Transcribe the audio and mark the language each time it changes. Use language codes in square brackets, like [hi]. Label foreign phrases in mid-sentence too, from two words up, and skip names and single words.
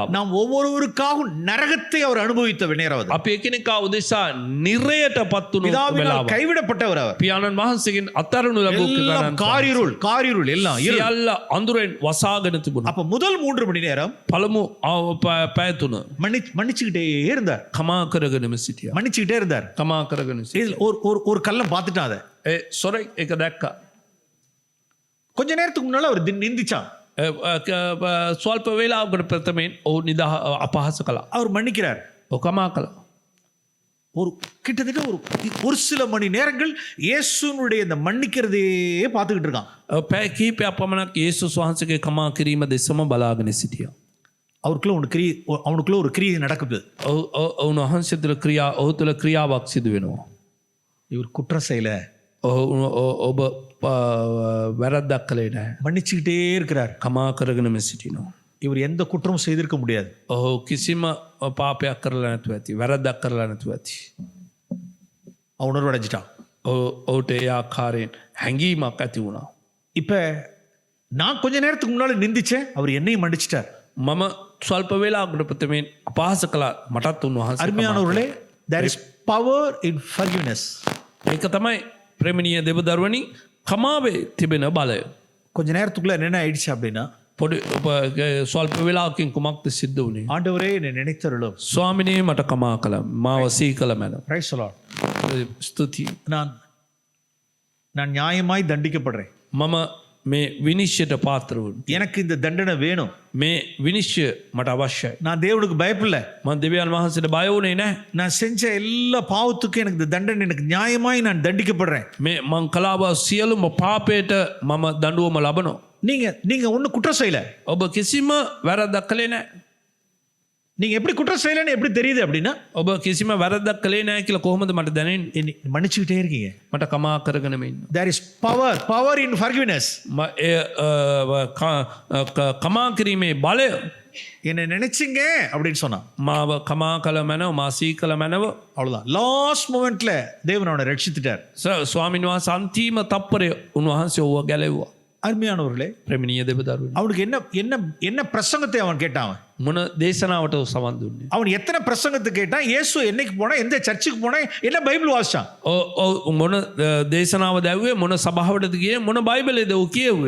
[ta] நாம் ஒவ்வொருவருக்காகவும் நரகத்தை அவர் அனுபவித்த நேரம் அது. [si] අපි එකිනෙකා උදෙසා නිරයටපත් වුණු [ta] பிதாவினால் [si] වෙලාව. [ta] கைவிடப்பட்டவர் அவர். [si] පියාණන් වහන්සේගෙන් අත්හරිනු ලැබූ [ta] எல்லாம் காரிருள் எல்லாம் இருள். [si] සියල්ල අඳුරෙන් වසාගෙන තිබුණා. [ta] அப்ப முதல் 3 மணி நேரம் [si] පළමු පැය 3 [ta] மன்னிச்சுக்கிட்டே இருந்தார். [si] කමා කරගෙනම සිටියා. [ta] மன்னிச்சுக்கிட்டே இருந்தார். [si] කමා කරගෙන සිටියා. [ta] இதுல ஒரு கல்லம் பார்த்துட்டான். அதை [si] ඒ සොරෙක් එක දැක්කා. [ta] கொஞ்ச நேரத்துக்கு முன்னால அவர் நிந்திச்சான். [si] ස්වල්ප වේලාවකට ප්‍රථමයෙන් ඔහු නිදා අපහාස කළා. [ta] அவர் மன்னிக்கிறார். [si] ඔහු කමා කළා. [ta] கிட்டத்தட்ட ஒரு சில மணி நேரங்கள் இயேசுனுடைய இந்த மன்னிக்கிறதே பார்த்துக்கிட்டு இருக்கான். [si] පැය කිහිපයක් පමණක් යේසුස් වහන්සේගේ කමා කිරීම දෙසම බලාගෙන සිටියා. [ta] அவனுக்குள்ள ஒரு கிரியை நடக்குது. [si] උන්වහන්සේ තුළ ඔහු තුළ ක්‍රියාවක් සිදු වෙනවා. [ta] இவர் குற்றம் செய்யல, [si] ඔබ වැරද්දක් කළේ නැහැ. [ta] மன்னிச்சுக்கிட்டே இருக்கிறார். [si] කමා කරගෙනම සිටිනවා. [ta] இவர் எந்த குற்றமும் செய்திருக்க முடியாது. [si] ඔහු කිසිම පාපයක් කරලා නැතුව ඇති. වැරද්දක් කරලා නැතුව ඇති. [ta] அவன் உணர்வு அடைஞ்சிட்டான். [si] ඔහුට ඒ ආකාරයෙන් හැඟීමක් ඇති වුණා. [ta] இப்போ நான் கொஞ்ச நேரத்துக்கு முன்னால நிந்திச்சேன், அவர் என்னையும் மன்னிச்சிட்டார். [si] මම ස්වල්ප වෙලාවකට ප්‍රථමයෙන් අපහාස කළා, මටත් උන්වහන්සේ [ta] அருமையானவர்களே, [en] there is power in forgiveness. [si] ඒක තමයි ප්‍රේමණීය දෙවදරුවනි කමාවේ තිබෙන බලය. [ta] கொஞ்ச நேரத்துக்குள்ள என்ன ஆயிடுச்சு அப்படின்னா, [si] පොඩි ස්වල්ප වෙලාවකින් කුමක්ද සිද්ධ වුණේ? [ta] ஆண்டவரே என்னை நினைத்தருளும். [si] ස්වාමිනේ මට කමා කළ, මාව සිහි කළ මැන. [en] praise the Lord. [si] ස්තුතියි. [ta] நான் நியாயமாய் தண்டிக்கப்படுறேன். [si] මම මේ විනිශ්චයට පාත්‍ර වුණා. [ta] எனக்கு இந்த தண்டனை வேணும். [si] මේ විනිශ්චය මට අවශ්‍යයි. [ta] நான் தேவனுக்கு பயப்படல. [si] මම දෙවියන් වහන්සේට බය වුණේ නැහැ. [ta] நான் செஞ்ச எல்லா பாவத்துக்கும் எனக்கு இந்த தண்டனை, எனக்கு நியாயமாய் நான் தண்டிக்கப்படுறேன். [si] මේ මං කලාව සියලුම පාපයට මම දඬුවම ලබනවා. [ta] நீங்க ஒண்ணு குற்றம் செய்யல. [si] ඔබ කිසිම වැරද්දක් කළේ නැහැ. [ta] நீங்க எப்படி குற்றம் செய்யலன்னு எப்படி தெரியுது அப்படின்னா, [si] ඔබ කිසිම වැරද්දක් කළේ නැහැ කියලා කොහොමද මට දැනෙන්නේ? [ta] மன்னிச்சுக்கிட்டே இருக்கீங்க. [si] මට කමා කරගෙනම ඉන්න. [en] There is power in forgiveness. [si] කමා කිරීමේ බලය. [ta] என்னை நினைச்சிங்க அப்படின்னு சொன்னான். [si] මාව කමා කළ මැනව, මා සිහි කළ මැනව. [ta] அவ்வளவுதான். [en] last moment [ta] தேவன் அவனை ரட்சித்துட்டார். [si] ස්වාමීන් වහන්සේ අන්තිම තප්පරේ උන්වහන්සේ ඔව්ව ගැලෙව්වා. [ta] அருமையானவர்களே, [si] ප්‍රේමණීය දෙවදරුවනි. [ta] அவனுக்கு என்ன பிரசங்கத்தை அவன் கேட்டான். [si] මොන දේශනාවට සවන් දුන්නේ? [ta] அவன் எத்தனை பிரசங்கத்தை கேட்டான், இயேசு என்னைக்கு போனா, எந்த சர்ச்சுக்கு போனா, என்ன பைபிள் வாசிச்சான். [si] මොන දේශනාව දැව්වේ, මොන සභාවටද ගියේ, මොන බයිබලයේද ඔව් කියෙව්වේ?